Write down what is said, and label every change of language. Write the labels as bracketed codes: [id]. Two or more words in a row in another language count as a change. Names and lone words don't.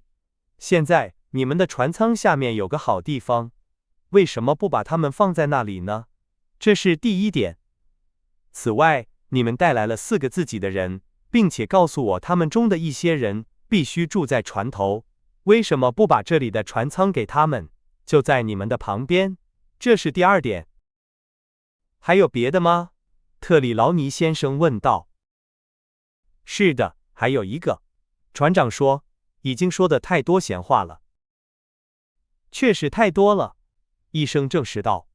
[zh] 現在，你們的船艙下面有個好地方，為什麼不把它們放在那裡呢？這是第一點。此外，你們帶來了4個自己的人，並且告訴我他們中的一些人必須住在船頭。為什麼不把這裡的船艙給他們？就在你們的旁邊。這是第二點。還有別的嗎？特里勞尼先生問道。是的，還有一個。船長說，已經說的太多閒話了。確實太多了，醫生證實道。